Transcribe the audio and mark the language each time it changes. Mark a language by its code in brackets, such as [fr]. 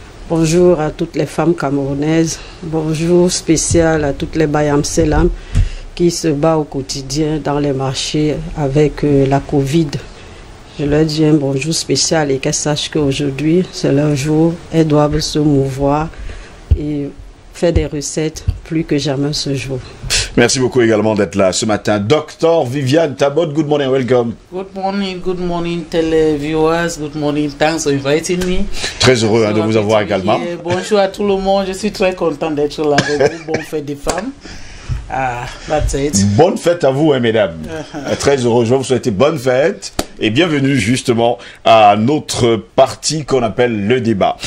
[fr] Bonjour à toutes les femmes camerounaises. Bonjour spécial à toutes les Bayam Selam qui se battent au quotidien dans les marchés avec la Covid. Je leur dis un bonjour spécial et qu'elles sachent qu'aujourd'hui, c'est leur jour. Elles doivent se mouvoir et faire des recettes plus que jamais ce jour. Merci beaucoup également d'être là ce matin. [en] Docteur Viviane Tabot, good morning, welcome. Good morning, televiewers, good morning, thanks for inviting me. [fr] Très heureux de vous avoir également. Bonjour à tout le monde, je suis très content d'être là avec vous. Bonne fête des femmes. [en] That's it. [fr] Bonne fête à vous, mesdames. Très heureux, je vais vous souhaiter bonne fête et bienvenue justement à notre partie qu'on appelle le débat.